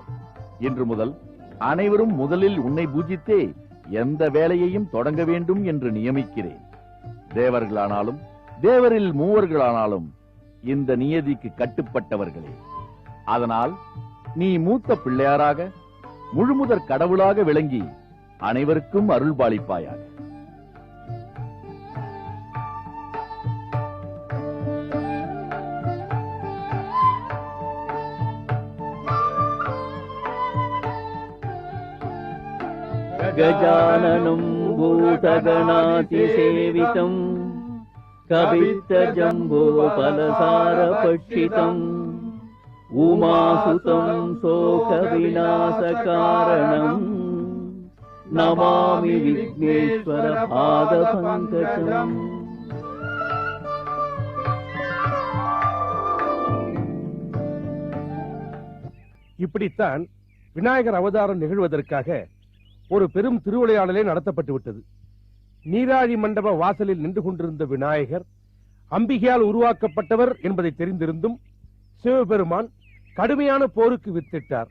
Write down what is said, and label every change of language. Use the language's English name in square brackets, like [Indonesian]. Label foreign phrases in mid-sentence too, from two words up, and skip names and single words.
[Tamil] இன்று முதல் அனைவரும் முதலில் உன்னை பூஜித்தே எந்த வேலையையும் தொடங்க வேண்டும் என்று நியமிக்கிறேன். தேவர்களானாலும் தேவரில் மூவர்களானாலும் இந்த நியதிக்கு கட்டுப்பட்டவர்களே. அதனால் நீ மூத்த பிள்ளையாராக முழுமுதற் கடவுளாக விளங்கி அனைவருக்கும் அருள் பாலிப்பாயாக. [Sanskrit] गजाननं भूतगणातिसेवितं कवित्तजम्बोफलसारपक्षितम् उमासुतं शोकविनाशकारणम् नमामि विघ्नेश्वर पादपङ्कजम्. [Tamil] இப்படித்தான் விநாயகர் அவதாரம் நிகழ்வதற்காக ஒரு பெரும் திருவிளையாடலே நடத்தப்பட்டு விட்டது. நீராழி மண்டப வாசலில் நின்று கொண்டிருந்த விநாயகர் அம்பிகையால் உருவாக்கப்பட்டவர் என்பதை தெரிந்திருந்தும் சிவபெருமான் கடுமையான போருக்கு வித்திட்டார்.